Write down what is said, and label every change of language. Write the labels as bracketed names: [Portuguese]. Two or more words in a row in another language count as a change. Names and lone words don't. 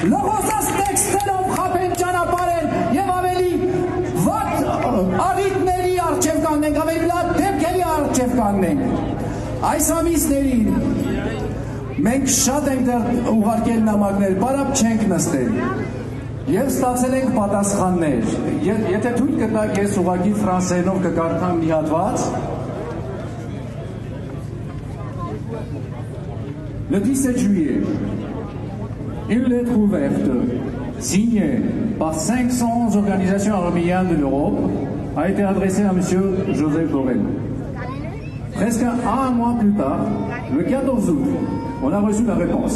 [Armenian] լողոսած տեքստերով խաբեն ճանապարհեն եւ ավելի վատ առիթների առջև կանգնենք, ավելի լավ դեպքերի առջև կանգնենք։ Այս ամիսներին մենք շատ ենք դեռ ուղարկել նամակներ, բարապ չենք նստել։ Եվ ստացել ենք պատասխաններ։ Եթե թույլ կտաք, ես ուղղակի ֆրանսերենով կկարդամ մի հատված։ [French] Le 17 juillet, une lettre ouverte signée par 500 organisations arméniennes de l'Europe a été adressée à M. Joseph Borrell. Presque un mois plus tard, le 14 août, on a reçu la réponse.